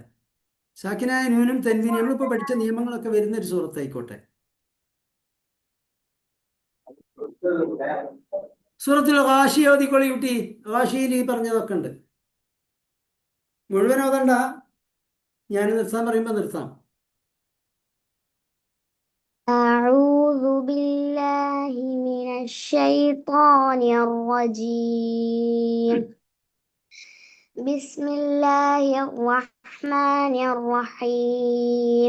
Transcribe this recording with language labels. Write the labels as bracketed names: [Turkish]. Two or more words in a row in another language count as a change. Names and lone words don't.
[Malayalam] സാക്കിനായ നൂനും തൻവീനും നമ്മളിപ്പോൾ പഠിച്ച നിയമങ്ങളൊക്കെ വരുന്ന ഒരു സൂറത്തായിക്കോട്ടെ. സൂറത്തിൽ ഗാശിയ ഓതിക്കൊള്ളി കുട്ടി. ഗാശിയിൽ ഈ പറഞ്ഞതൊക്കെ ഉണ്ട്. മുഴുവൻ ഓതണ്ട, ഞാൻ നിർത്താൻ പറയുമ്പോൾ നിർത്താം. [Arabic] أعوذ بالله من الشيطان الرجيم. بسم الله الرحمن الرحيم.